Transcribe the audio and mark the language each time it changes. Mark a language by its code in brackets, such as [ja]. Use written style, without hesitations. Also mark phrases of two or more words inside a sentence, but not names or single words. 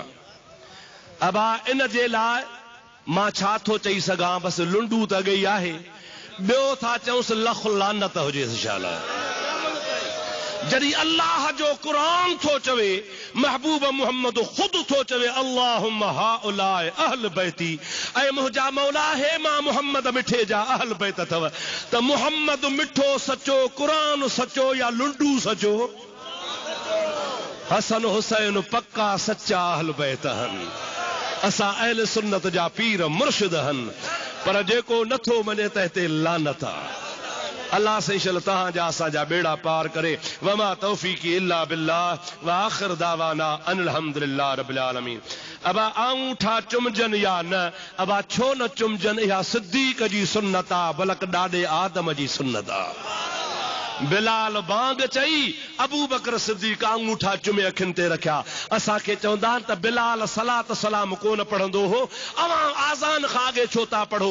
[sd] अबा इन जे लाइ मां छा थो चई सघां, बसि लुंडू त गई आहे, ॿियो था चऊंसि लख लानत हुजे इंशाअल्लाह। जॾहिं अल्लाह जो क़ुरान थो चवे, महबूब मुहम्मद खुद थो चवे [ar] اللهم هؤلاء أهل بيتي, [sd] ऐं मुंहिंजा मौला हे मां मुहम्मद मिठे जा अहल बैत अथव, त मुहम्मद मिठो सचो, क़ुरान सचो या लुंडू सचो? हसन हुसैन पक्का सच्चा अहल बैत हन। असां अहल सुन्नत जा पीर मुर्शिद हन, पर जेको नथो मञे त हिते लानत आहे। अल्लाह से इंशाअल्लाह तहां जा असां जा बेड़ा पार करे। [ar] وما توفيقي إلا بالله وآخر دعوانا أن الحمد لله رب العالمين. [sd] अबा आऊंठा चुमजन या न, अबा छो न चुमजन, इहा सिद्दीक जी सुन्नत आहे, बलक ॾाॾे आदम जी सुन्नत आहे। बिलाल बांग चई, अबू बकर सिद्दीक अंगूठा चुमे अखियुनि ते रखिया। असांखे चवंदा त बिलाल सलात सलाम कोन पढ़ंदो हो, अवां आज़ान खां अॻे छो था पढ़ो?